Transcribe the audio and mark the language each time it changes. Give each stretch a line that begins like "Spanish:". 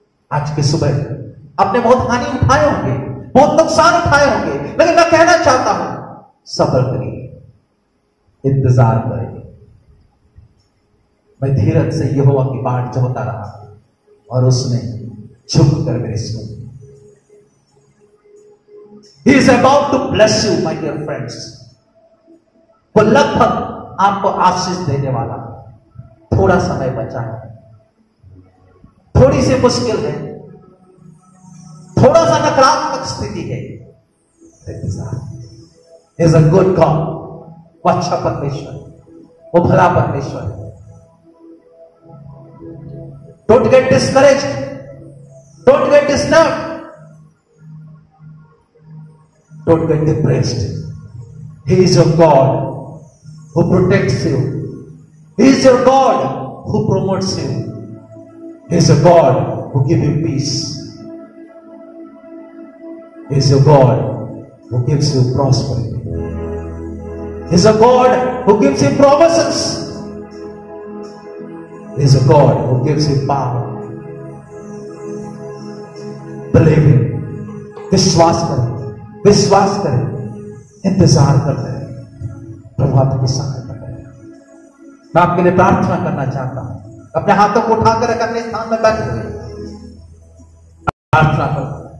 Hindi: आज की सुबह आपने बहुत हानि उठाए होंगे, बहुत नुकसान उठाए होंगे, लेकिन मैं कहना चाहता हूं सब्र करिए, इंतजार करिए। मैं धीरज से यहोवा की बाट चाहता रहा और उसने झुक कर मेरे सुनी।
English: He is about to bless you, my dear friends.
Hindi: वो लगभग आपको आशीष देने वाला। थोड़ा समय बचा है, थोड़ी सी मुश्किल है, थोड़ा सा नकारात्मक स्थिति है, इंतजार।
English: Is a good God,
Hindi: वो अच्छा परमेश्वर, वो भला परमेश्वर है।
English: Don't get discouraged, don't get disturbed, don't get depressed. He is your God who protects you. He is your God who promotes you. He is your God who gives you peace. He is your God who gives you prosperity. He is a God who gives you promises. He is a God who gives you power. Believe Him.
Hindi: विश्वास करें, विश्वास करें, इंतजार करते रहें, प्रभु आपकी सहायता करेगा। मैं आपके लिए प्रार्थना करना चाहता हूं। अपने हाथों को उठाकर अपने स्थान में बैठे हुए प्रार्थना करो।